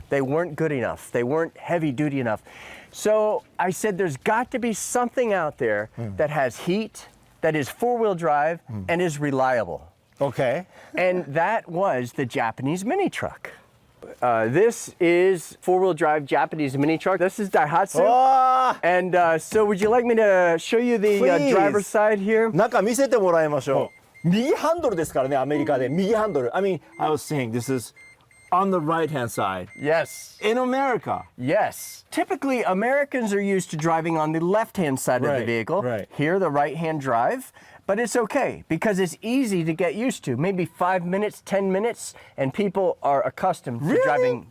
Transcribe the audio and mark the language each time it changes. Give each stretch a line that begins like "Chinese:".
English: They weren't good enough. They weren't heavy duty enough. So I said there's got to be something out there that has heat, that is four-wheel drive, and is reliable. Okay. And that was the Japanese mini truck. This is four-wheel drive Japanese mini truck. This is Daihatsu. And so would you like me to show you the driver's side here?
Japanese: 中見せてもらいましょう。右ハンドルですからね、アメリカで右ハンドル。
English: I mean, I was saying this is on the right-hand side. Yes. In America. Yes. Typically, Americans are used to driving on the left-hand side of the vehicle. Right. Here, the right-hand drive. But it's okay because it's easy to get used to. Maybe 5 minutes, 10 minutes, and people are accustomed to driving.